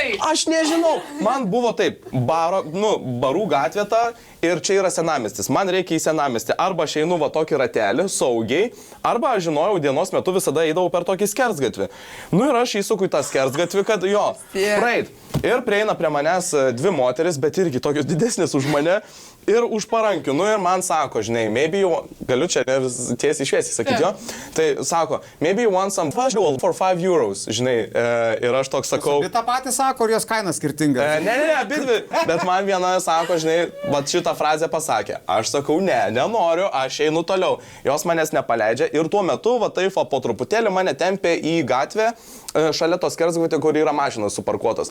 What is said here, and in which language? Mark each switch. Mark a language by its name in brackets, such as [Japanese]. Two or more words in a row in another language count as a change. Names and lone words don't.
[Lithuanian] Aš nežinau, man buvo taip, barų gatvė ta ir čia yra senamiestis, man reikia į senamiestį, arba aš einu va tokį ratelį, saugiai, arba aš žinojau, dienos metu visada eidavau per tokį skersgatvį. Ir aš įsuku į tą skersgatvį, kad praeit. Ir prieina prie manęs 2 moteris, bet irgi tokios didesnės už mane ir už parankių. Ir man sako, žinai, [English] maybe you, [Lithuanian] galiu čia tiesiai šviesiai sakyti, jo. Tai sako, [English] maybe you want some visual for 5 euros, [Lithuanian] žinai. Ir aš toks sakau. Bet tą patį sako, ar jos kaina skirtinga? Ne, abidvi. Bet man viena sako, žinai, va šitą frazę pasakė. Aš sakau, nenoriu, aš einu toliau. Jos manęs nepaleidžia ir tuo metu, va taip, po truputėlį mane tempė į gatvę šalia tos skersgatvės, kur yra mašinos suparkuotos.